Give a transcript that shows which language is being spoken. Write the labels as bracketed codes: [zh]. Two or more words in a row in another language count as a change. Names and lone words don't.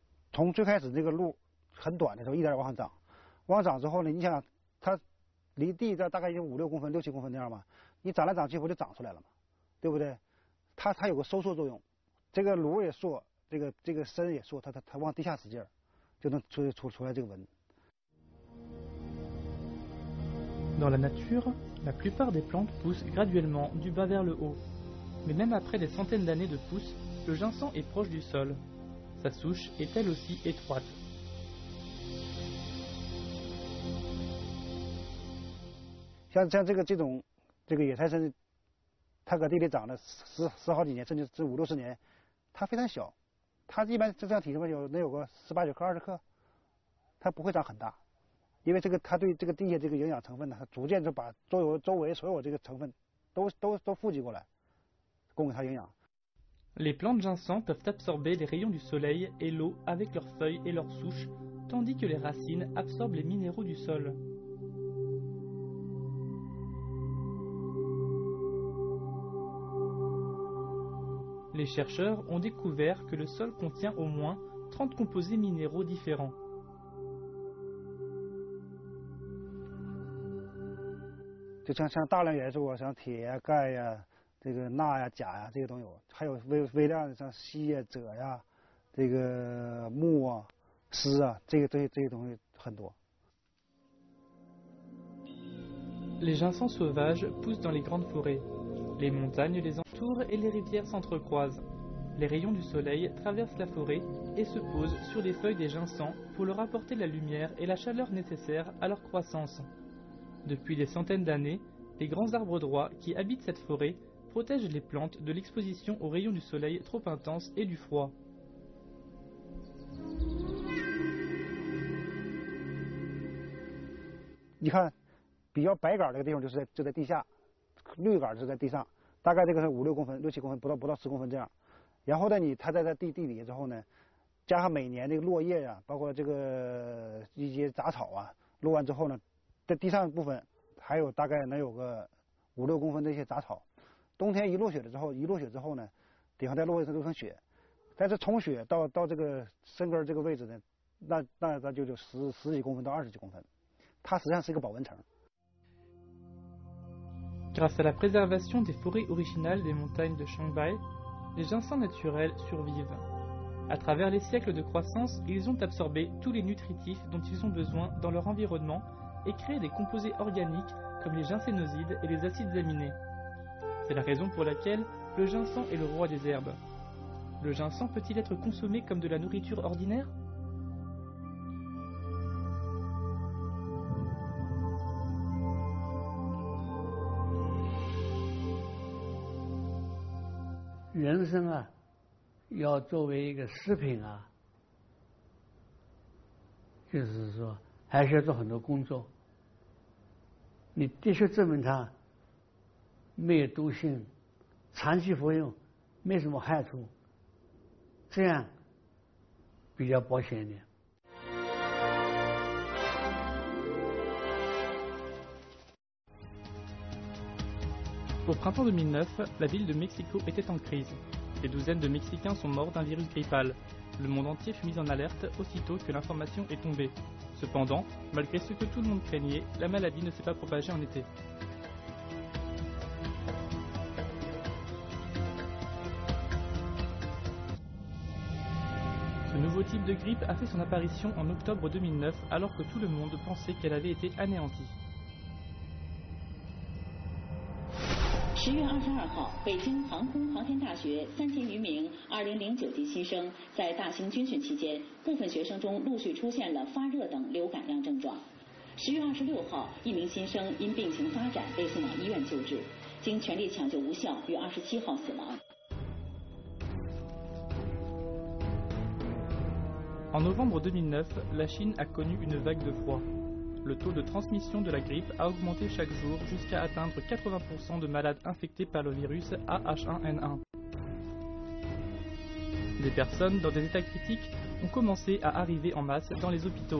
[zh] 从最开始这个路很短的时候，一点往上长，往上长之后呢，你想它离地这大概有5、6公分、6、7公分这样吧，你长来长去不就长出来了吗？对不对？它有个收缩作用，这个颅也缩，这个身也缩，它往地下使劲儿，就能出来这个纹。 [fr] Dans la nature, la plupart des plantes poussent graduellement du bas vers le haut. Mais même après des centaines d'années de pousses, le ginseng est proche du sol. Sa souche est elle aussi étroite. [zh] 像这种野菜参，它搁地里长了十好几年，甚至是5、60年，它非常小，它一般这样体重能有个18、19克、20克，它不会长很大。因为它对这个地下这个营养成分呢，它逐渐就把周围所有这个成分都富集过来，供给它营养。 [fr] Les plantes ginseng peuvent absorber les rayons du soleil et l'eau avec leurs feuilles et leurs souches, tandis que les racines absorbent les minéraux du sol. Les chercheurs ont découvert que le sol contient au moins 30 composés minéraux différents. [zh] 就像大量元素啊，像铁呀、钙呀、这个钠呀、钾呀，这些都有，还有微量的像硒呀、锗呀、这个钼啊、锶啊，这些东西很多。 [fr] Les ginseng sauvages poussent dans les grandes forêts. Les montagnes les entourent et les rivières s'entrecroisent. Les rayons du soleil traversent la forêt et se posent sur les feuilles des ginseng pour leur apporter la lumière et la chaleur nécessaires à leur croissance. Depuis des centaines d'années, les grands arbres droits qui habitent cette forêt protègent les plantes de l'exposition aux rayons du soleil trop intenses et du froid. [zh] 你看，比较白杆这个地方就在地下，绿杆是在地上，大概这个是5、6公分、6、7公分，不到10公分这样。然后呢，它在地里之后呢，加上每年这个落叶呀，包括这个一些杂草啊，落完之后呢，在地上部分还有大概能有个5、6公分的一些杂草。冬天一落雪之后呢，底下再落成雪。但是从雪到这个深根这个位置呢，那就10几公分到20几公分，它实际上是一个保温层。 [fr] Grâce à la préservation des forêts originales des montagnes de Shanghai, les ginseng naturels survivent. À travers les siècles de croissance, ils ont absorbé tous les nutritifs dont ils ont besoin dans leur environnement et créé des composés organiques comme les ginsénosides et les acides aminés. C'est la raison pour laquelle le ginseng est le roi des herbes. Le ginseng peut-il être consommé comme de la nourriture ordinaire ? [zh] 人参啊，要作为一个食品啊，就是说还是要做很多工作。你必须证明它没有毒性，长期服用没什么害处，这样比较保险一点。 [fr] Au printemps 2009, la ville de Mexico était en crise. Des douzaines de Mexicains sont morts d'un virus grippal. Le monde entier fut mis en alerte aussitôt que l'information est tombée. Cependant, malgré ce que tout le monde craignait, la maladie ne s'est pas propagée en été. Ce nouveau type de grippe a fait son apparition en octobre 2009 alors que tout le monde pensait qu'elle avait été anéantie. [zh] 10 月22号，北京航空航天大学3000余名2009级新生在大型军训期间，部分学生中陆续出现了发热等流感样症状。10月26号，一名新生因病情发展被送往医院救治，经全力抢救无效，于27号死亡。 [fr] En novembre 2009, la Chine a connu une vague de froid. Le taux de transmission de la grippe a augmenté chaque jour jusqu'à atteindre 80% de malades infectés par le virus AH1N1. Des personnes dans des états critiques ont commencé à arriver en masse dans les hôpitaux.